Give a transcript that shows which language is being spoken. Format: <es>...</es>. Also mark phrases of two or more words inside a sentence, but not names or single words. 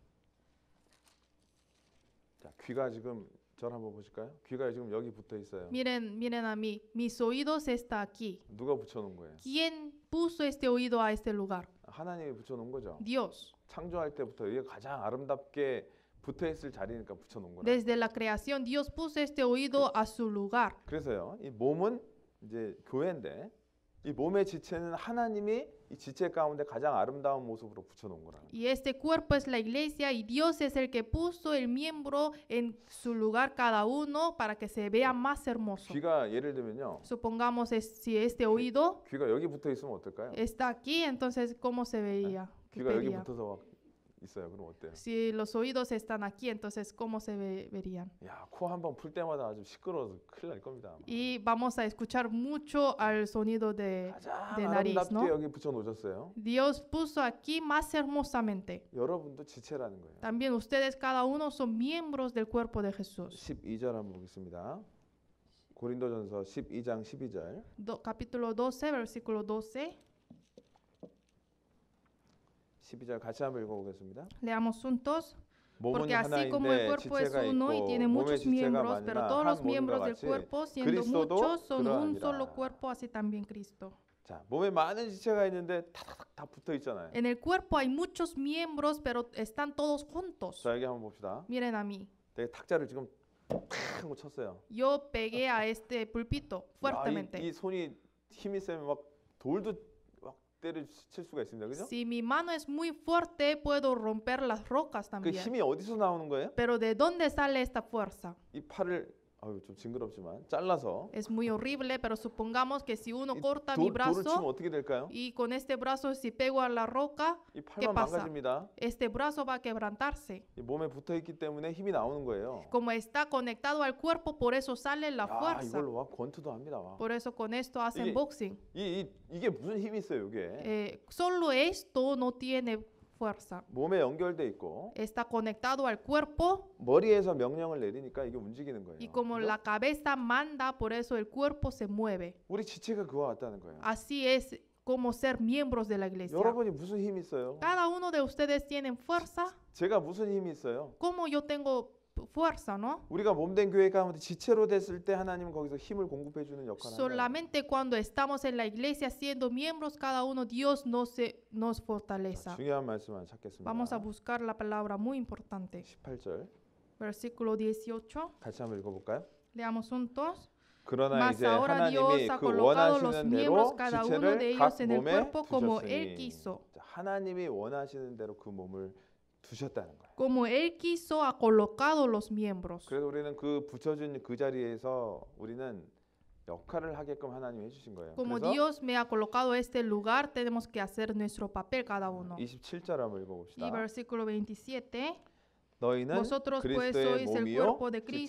<ko>자, 귀가 지금 절 한번 보실까요? 귀가 지금 여기 붙어 있어요.</ko> <es>Miren a mí. Mis oídos está aquí.</es> <ko>누가 붙여놓은 거예요?</ko> <es>¿Quién puso este oído a este lugar?</es> <ko>하나님이 붙여놓은 거죠.</ko> <es>Dios.</es> <ko>창조할 때부터 이게 가장 아름답게 붙어 있을 자리니까 붙여놓은 거라.</ko> <es>Desde la creación, Dios puso este oído a su lugar.</es> <ko>그래서요, 이 몸은 이제 교회인데 이 몸의 지체는 하나님이 이 지체 가운데 가장 아름다운 모습으로 붙여놓은 거라.</ko> <es>Y este cuerpo es la iglesia y Dios es el que puso el miembro en su lugar cada uno para que se vea más hermoso.</es> <ko>귀가 예를 들면요,</ko> <es>Supongamos si este oído</es> <ko>귀가 여기 붙어 있으면 어떨까요?</ko> <es>está aquí, entonces ¿cómo se veía? ¿Qué</es> <ko>귀가 여기</ko> <es>vería?</es> <ko>붙어서 있어요. 그럼 어때요?</ko> <es>Si los oídos están aquí, entonces ¿cómo se verían?</es> <ko>야, 코 한 번 풀 때마다 아주 시끄러워서 큰일 날 겁니다. 아마.</ko> <es>Y vamos a escuchar mucho al sonido de</es> <ko>가장</ko> <es>nariz,</es> <ko>아름답게</ko> <es>¿no?</es> <ko>여기 붙여 놓으셨어요.</ko> <es>Dios puso aquí más hermosamente.</es> <ko>여러분도 지체라는 거예요.</ko> <es>También ustedes cada uno son miembros del cuerpo de Jesús.</es> <ko>12절 한번 보겠습니다. 고린도전서 12장 12절.</ko> <es>Capítulo 12, versículo 12.</es> <ko>12절 같이 한번 읽어보겠습니다.</ko> <es>Leamos juntos.</es> <ko>몸은</ko> <es>Porque así como el</es> <ko>하나인데</ko> <es>cuerpo es</es> <ko>지체가</ko> <es>uno y</es> <ko>있고</ko> <es>tiene</es> <ko>몸의</ko> <es>muchos</es> <ko>지체가</ko> <es>miembros, pero</es> <ko>많으나</ko> <es>todos</es> <ko>한</ko> <es>los</es> <ko>몸과</ko> <es>miembros del</es> <ko>같이</ko> <es>cuerpo, siendo</es> <ko>그리스도도</ko> <es>muchos, son un</es> <ko>그러하니라.</ko> <es>solo cuerpo, así también Cristo.</es> <ko>자, 몸에 많은 지체가 있는데 다다닥 다 붙어 있잖아요.</ko> <es>En el cuerpo hay muchos miembros, pero están todos juntos.</es> <ko>자, 여기 한번 봅시다.</ko> <es>Miren a mí.</es> <ko>내가 탁자를 지금 탁 하고 쳤어요.</ko> <es>Yo pegué a este pulpito</es> <ko>야,</ko> <es>fuertemente.</es> <ko>이 손이 힘이 세면 막 돌도 막 때려칠 수가 있습니다. 그죠?</ko> <es>Si mi mano es muy fuerte, puedo romper las rocas</es> <ko>그</ko> <es>también.</es> <ko>힘이 어디서 나오는 거예요?</ko> <es>Pero ¿de dónde sale esta fuerza?</es> <ko>이 팔을 좀 징그럽지만 잘라서</ko> <es>Es muy horrible, pero supongamos que si uno</es> <ko>이</ko> <es>corta mi</es> <ko>돌을 치면</ko> <es>brazo</es> <ko>어떻게 될까요?</ko> <es>y con este brazo si pego a la roca,</es> <ko>이 팔만</ko> <es>pasa?</es> <ko>망가집니다.</ko> <es>este brazo va a quebrantarse.</es> <ko>이 몸에 붙어 있기 때문에 힘이 나오는 거예요.</ko> <es>Como está conectado al cuerpo, por eso sale la</es> <ko>야,</ko> <es>fuerza.</es> <ko>이걸로 와 권투도 합니다. 와.</ko> <es>Por eso con esto hacen</es> <ko>이게-</ko> <es>boxing.</es> <ko>이게 무슨 힘이 있어요, 이게?</ko> <es>Solo esto no tiene fuerza.</es> <ko>몸에 연결돼 있고</ko> <es>Está conectado al cuerpo</es> <ko>머리에서 명령을 내리니까 이게 움직이는 거예요.</ko> <es>y como</es> <ko>그죠?</ko> <es>la cabeza manda, por eso el cuerpo se mueve.</es> <ko>우리 지체가 그와 같다는 거예요.</ko> <es>Así es como ser miembros de la iglesia.</es> <ko>여러분이 무슨 힘이 있어요?</ko> <es>Cada uno de ustedes tienen fuerza.</es> <ko>제가 무슨 힘이 있어요?</ko> <es>Como yo tengo fuerza, ¿no?</es> <ko>우리가 몸된 교회 가운데 지체로 됐을 때 하나님은 거기서 힘을 공급해 주는 역할을 한다.</ko> <es>Solamente cuando estamos en la iglesia siendo miembros cada uno, Dios nos fortaleza.</es> <ko>중요한 말씀 하나 찾겠습니다.</ko> <es>Vamos a buscar la palabra muy importante.</es> <ko>18절</ko> <es>Versículo 18.</es> <ko>같이 한번 읽어볼까요?</ko> <es>Leamos juntos.</es> <ko>그러나</ko> <es>Mas</es> <ko>이제</ko> <es>ahora</es> <ko>하나님이</ko> <es>Dios ha</es> <ko>그</ko> <es>colocado los</es> <ko>원하시는</ko> <es>miembros</es> <ko>대로</ko> <es>cada uno de</es> <ko>지체를</ko> <es>ellos</es> <ko>각</ko> <es>en el</es> <ko>몸에</ko> <es>cuerpo como Él</es> <ko>두셨으니</ko> <es>quiso.</es> <ko>자, 하나님이 원하시는 대로 그 몸을 두셨다는 거예요.</ko> <es>Como Él quiso ha colocado los miembros.</es> <ko>그래서 우리는 그 붙여준 그 자리에서 우리는 역할을 하게끔 하나님이 해주신 거예요.</ko> <es>Como</es> <ko>그래서</ko> <es>Dios me ha colocado este lugar, tenemos que hacer nuestro papel cada uno.</es> <ko>27절 한번</ko> <es>Y</es> <ko>읽어봅시다.</ko> <es>versículo 27.</es> <ko>너희는</ko> <es>Vosotros pues</es> <ko>그리스도의</ko> <es>sois el</es> <ko>몸이요</ko> <es>cuerpo de Cristo</es>